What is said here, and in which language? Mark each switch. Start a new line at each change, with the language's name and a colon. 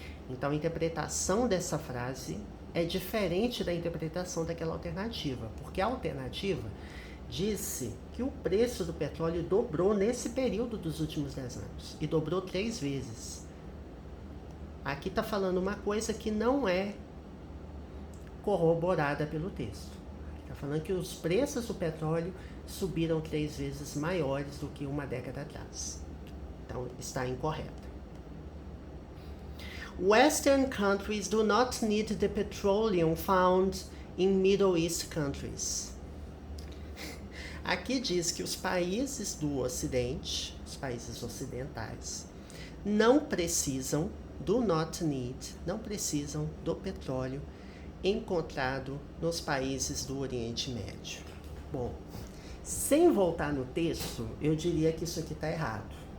Portuguese: Então, a interpretação dessa frase é diferente da interpretação daquela alternativa, porque a alternativa disse que o preço do petróleo dobrou nesse período dos últimos 10 anos, e dobrou 3 vezes. Aqui está falando uma coisa que não é corroborada pelo texto. Está falando que os preços do petróleo subiram 3 vezes maiores do que uma década atrás. Então, está incorreta.
English: Western countries do not need the petroleum found in Middle East countries.
Portuguese: Aqui diz que os países do Ocidente, os países ocidentais, não precisam,
English: do not need,
Portuguese: não precisam do petróleo encontrado nos países do Oriente Médio. Bom, sem voltar no texto, eu diria que isso aqui está errado.